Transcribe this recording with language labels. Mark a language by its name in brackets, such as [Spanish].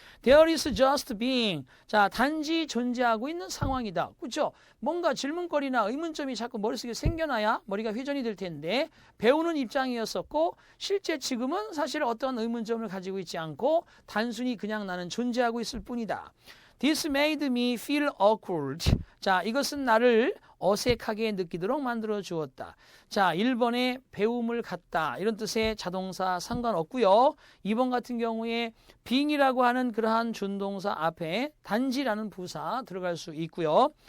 [English] There is just being. [Korean] 자, 단지 존재하고 있는 상황이다. 그렇죠? 뭔가 질문거리나 의문점이 자꾸 머릿속에 생겨나야 머리가 회전이 될 텐데 배우는 입장이었었고 실제 지금은 사실 어떤 의문점을 가지고 있지 않고 단순히 그냥 나는 존재하고 있을 뿐이다. [English] This made me feel awkward. [Korean] 자, 이것은 나를 어색하게 느끼도록 만들어 주었다. 자, 1번에 배움을 갖다 이런 뜻의 자동사 상관없고요. 2번 같은 경우에 being이라고 하는 그러한 준동사 앞에 단지라는 부사 들어갈 수 있고요.